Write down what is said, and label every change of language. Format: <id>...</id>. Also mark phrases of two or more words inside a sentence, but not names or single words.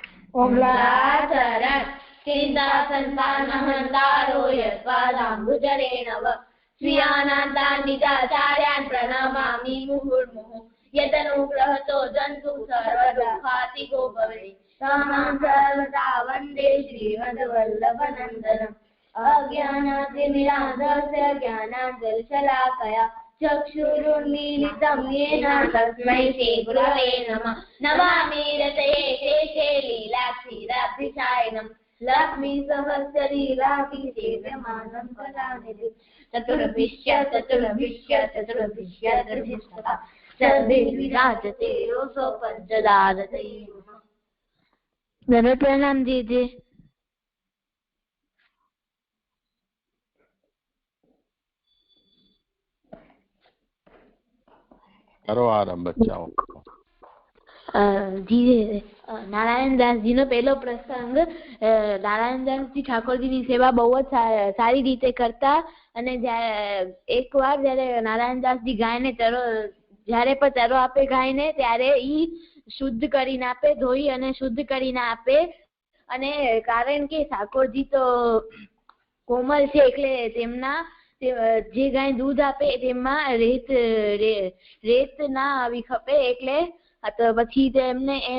<sa>ઓમ્લાચરણ ચિંતાસંતાનહંતારો યત્વાદાંબુજરેણવ સ્વીયાનાંતાન નિજાચાર્યાન પ્રણમામિ મુહુર્મુહુઃ યદનુગ્રહતો જંતુ સર્વદુઃખાતિગો ભવેत् તમં સર્વદા વંદે શ્રીમદ્વલ્લભનંદનम् અજ્ઞાનાતિમિરાંધસ્ય જ્ઞાનાંજલિશલાકયા ચક્ષુરુન્મીલિतं येन तस्मै श्रीगुरवे नमः नमामि रतये शेषे लीलाक्षीराब्धिशायिनं लक्ष्मी सहस्य लीलाभिषेव्यमानं कलानिधिं चतुर्भिष्य चतुर्भिष्यः सर्वैर्विराजते योऽसौ पञ्चदारते।</sa> <hi>धन्यवाद। प्रणाम दीजिए। करो आरंभ बच्चाओ।</hi> <gu>જી નારાયણદાસ જી નો પહેલો પ્રસંગ નારાયણદાસ જી ઠાકુર જી ની સેવા બહુ જ સારી રીતે કરતા અને એકવાર જ્યારે નારાયણદાસજી ગાયને તરો જ્યારે પણ તરો આપે ગાયને ત્યારે ઈ શુદ્ધ કરીને આપે, ધોઈ અને શુદ્ધ કરીને આપે અને કારણ કે ઠાકોરજી તો કોમલ છે એટલે તેમના જે ગાય દૂધ આપે તેમાં રેત ના આવી ખપે એટલે પછી તેમને</gu>